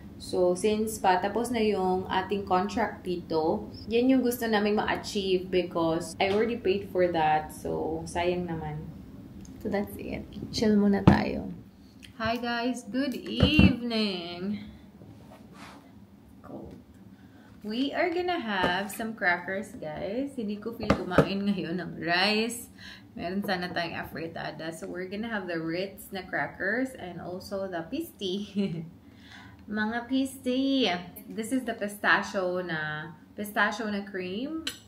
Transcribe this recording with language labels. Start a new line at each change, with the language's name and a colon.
Filipino: So, since patapos na yung ating contract dito, yan yung gusto namin ma-achieve
English: because I already paid for that. So,
Filipino: sayang naman.
English: So, that's it. Chill
Filipino: muna tayo.
English: Hi guys! Good evening! Cold. We are gonna have some crackers, guys.
Filipino: Hindi ko feel kumain ngayon ng rice. Meron sana tayong afritada.
English: So, we're gonna have the Ritz na crackers and also the pisti.
Filipino: Mga pisti.
English: This is the pistachio na cream.